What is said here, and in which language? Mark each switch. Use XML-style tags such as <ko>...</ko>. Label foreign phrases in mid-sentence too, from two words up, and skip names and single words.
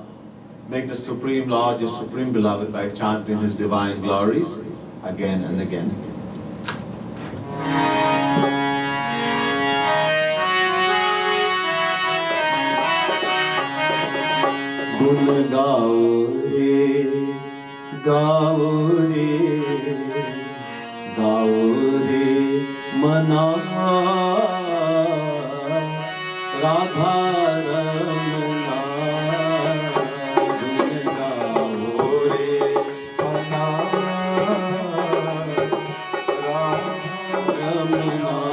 <en>Make the Supreme Lord your Supreme Beloved by chanting His divine glories again and again.</en> <hi>गुन गाओ रे, गाओ रे, गाओ रे, मन राधा रमण. गुन गाओ रे, मन राधा रमण.</hi>